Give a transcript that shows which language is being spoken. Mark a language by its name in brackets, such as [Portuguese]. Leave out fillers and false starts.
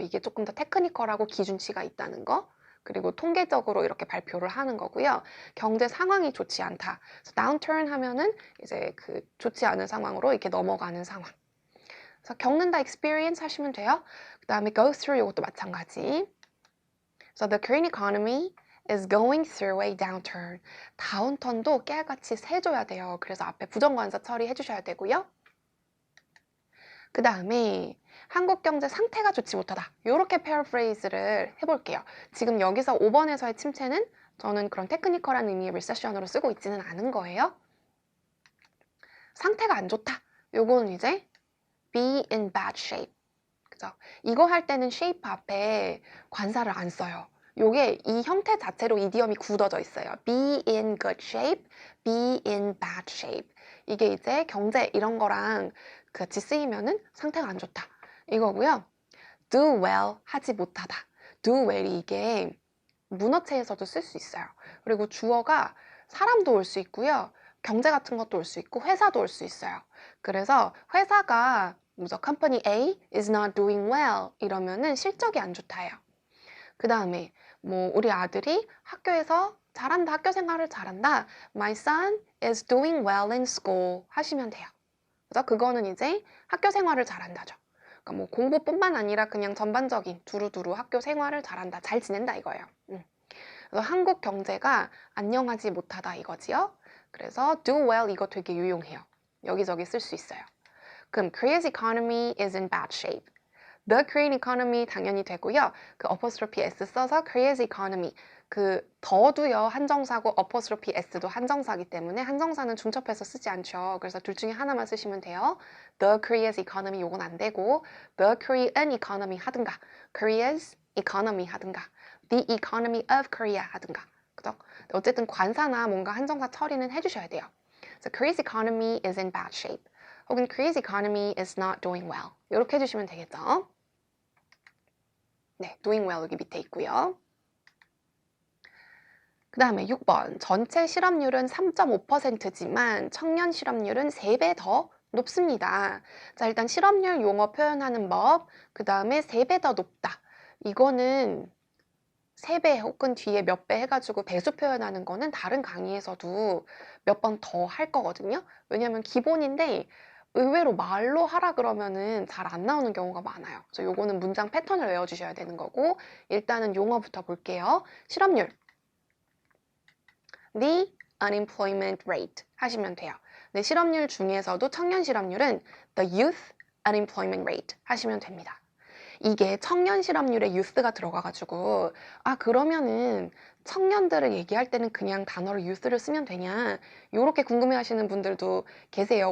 [Korean] 이게 조금 더 테크니컬하고 기준치가 있다는 거. 그리고 통계적으로 이렇게 발표를 하는 거고요. 경제 상황이 좋지 않다. 그래서 downturn 하면은 이제 그 좋지 않은 상황으로 이렇게 넘어가는 상황. 그래서 겪는다 experience 하시면 돼요. 그 다음에 go through 이것도 마찬가지. [English] So the Korean economy is going through a downturn. [Korean] 다운턴도 깨알같이 세줘야 돼요. 그래서 앞에 부정관사 처리해 주셔야 되고요. 그 다음에 한국 경제 상태가 좋지 못하다. 이렇게 패러프레이즈를 해볼게요. 지금 여기서 5번에서의 침체는 저는 그런 테크니컬한 의미의 리세션으로 쓰고 있지는 않은 거예요. 상태가 안 좋다. 요거는 이제 [English] be in bad shape. [Korean] 그죠? 이거 할 때는 shape 앞에 관사를 안 써요. 요게 이 형태 자체로 이디엄이 굳어져 있어요. [English] be in good shape, be in bad shape. [Korean] 이게 이제 경제 이런 거랑 같이 쓰이면은 상태가 안 좋다. 이거고요. do well 하지 못하다. do well이 이게 문어체에서도 쓸 수 있어요. 그리고 주어가 사람도 올 수 있고요. 경제 같은 것도 올 수 있고 회사도 올 수 있어요. 그래서 회사가 먼저 [English] company A is not doing well [Korean] 이러면은 실적이 안 좋다예요. 그 다음에 뭐 우리 아들이 학교에서 잘한다, 학교 생활을 잘한다. [English] My son is doing well in school [Korean] 하시면 돼요. 그래서 그거는 이제 학교 생활을 잘한다죠. 그러니까 뭐 공부뿐만 아니라 그냥 전반적인 두루두루 학교 생활을 잘한다, 잘 지낸다 이거예요. 그래서 한국 경제가 안녕하지 못하다 이거지요. 그래서 do well 이거 되게 유용해요. 여기저기 쓸 수 있어요. 그럼 [English] Korea's economy is in bad shape. The Korean economy [Korean] 당연히 되고요. [English] 그 apostrophe s [Korean] 써서 [English] Korea's economy. [Korean] 그 더도요 한정사고 apostrophe s도 한정사기 때문에 한정사는 중첩해서 쓰지 않죠. 그래서 둘 중에 하나만 쓰시면 돼요. [English] The Korea's economy [Korean] 요건 안 되고 [English] The Korean economy 하든가 Korea's economy 하든가 The economy of Korea 하든가 그죠? [Korean] 어쨌든 관사나 뭔가 한정사 처리는 해주셔야 돼요. [English] So Korea's economy is in bad shape. [Korean] 혹은 [English] Korea's economy is not doing well. [Korean] 이렇게 해주시면 되겠죠. 네, doing well 여기 밑에 있고요. 그 다음에 6번. 전체 실업률은 3.5%지만 청년 실업률은 3배 더 높습니다. 자, 일단 실업률 용어 표현하는 법, 그 다음에 3배 더 높다. 이거는 3배 혹은 뒤에 몇 배 해가지고 배수 표현하는 거는 다른 강의에서도 몇 번 더 할 거거든요. 왜냐면 기본인데 의외로 말로 하라 그러면은 잘 안 나오는 경우가 많아요. 그래서 요거는 문장 패턴을 외워주셔야 되는 거고 일단은 용어부터 볼게요. 실업률. [English] The unemployment rate [Korean] 하시면 돼요. 네, 실업률 중에서도 청년 실업률은 [English] the youth unemployment rate [Korean] 하시면 됩니다. 이게 청년 실업률에 youth가 들어가가지고 아 그러면은 청년들을 얘기할 때는 그냥 단어로 youth를 쓰면 되냐 요렇게 궁금해하시는 분들도 계세요.